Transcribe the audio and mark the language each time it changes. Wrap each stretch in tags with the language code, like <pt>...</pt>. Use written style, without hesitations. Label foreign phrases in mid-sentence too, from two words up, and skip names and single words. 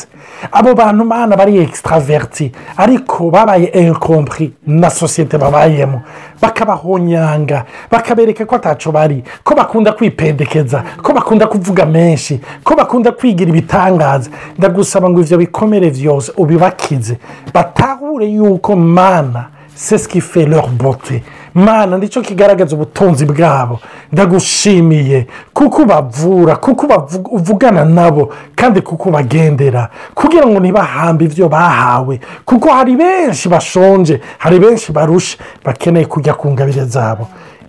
<rn>Abo bantu Mana bari extraverti ariko babaye incompris na societe babayemo, bakabahonyanga bakabereka ko ataco bari, ko bakunda kwipendekeza, ko bakunda kuvuga menshi, ko bakunda kwigira ibitangaza. Ndagusaba ngo ivyo bikomere vyose ubibakize, batahure yuko Mana</rn> <fr>c'est ce qui fait leur beauté.</fr> <rn>Mana ndico kigaragaza ubutunzi bwabo. Ndagushimiye kuko bavura, kuko uvugana nabo kandi kuko bagendera kugira ngo ntibahambe ivyo bahawe, kuko hari benshi bashonje, hari benshi barushe bakeneye kujya ku ngabire zabo.</rn>